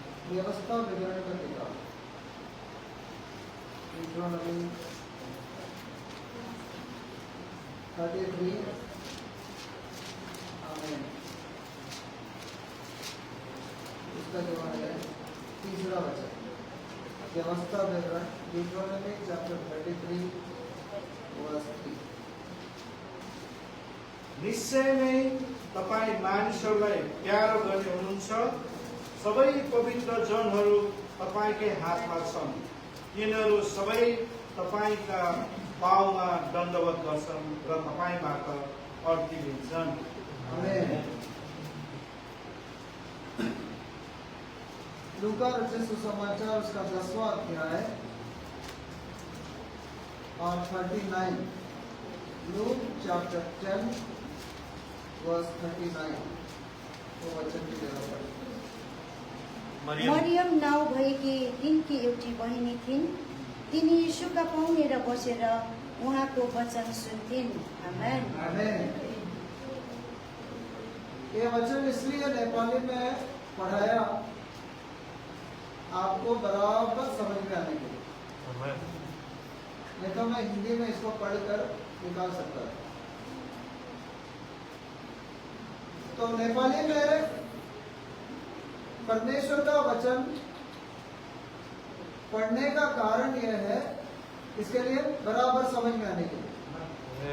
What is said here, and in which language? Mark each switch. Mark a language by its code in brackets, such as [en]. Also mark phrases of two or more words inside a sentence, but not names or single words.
[hi] व्यवस्था विवरण का किताब Deuteronomy 33 आमीन। इसका जवाब है तीसरा वचन, व्यवस्था विवरण [en] Deuteronomy chapter 33 verse 3। [ne] निश्चय नै तपाईँ मानिसहरूलाई प्यारो गर्ने हुनुहुन्छ, सबै पवित्र जनहरू तपाईँकै हातमा छन्, तिनीहरू सबै तपाईँका पाउमा दण्डवत गर्छन् र तपाईँबाट अर्थी लिन्छन्। [hi] लूका रचित सुसमाचार उसका 10वां अध्याय और 39, [en] Luke chapter 10 verse 39 [hi] वो वचन की जगह पर [ne] मरियम नाउँ भएकी तिनकी एउटी बहिनी थिइन्। तिनी यीशुका पाउनेर बसेर उहाँको वचन सुन्थिन्। आमेन। आमेन। [hi] ये वचन इसलिए नेपाली में पढ़ाया आपको बराबर समझ में आने के लिए, नहीं तो मैं हिंदी में इसको पढ़कर निकाल सकता था। तो नेपाली में परमेश्वर का वचन पढ़ने का कारण यह है, इसके लिए बराबर समझ में आने के लिए।